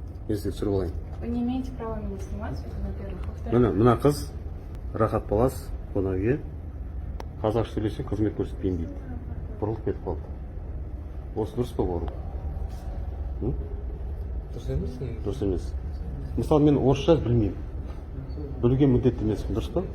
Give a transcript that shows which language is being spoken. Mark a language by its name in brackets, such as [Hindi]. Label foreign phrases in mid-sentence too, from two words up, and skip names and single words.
[Kazakh] Если түсіріп алайын. [Russian] Вы не имеете права меня снимать, это во-первых. Во-вторых, [Kazakh] Мына қыз рахат балас қонақ үйге қазақша сөйлесең қызмет көрсетпеймін дейді. Бұрылып кетіп қалды. Осы дұрыс па бауырым? Дұрыс емес негізі. Дұрыс емес. Мысалы мен орысша білмеймін. Білуге міндетті емеспін, дұрыс па?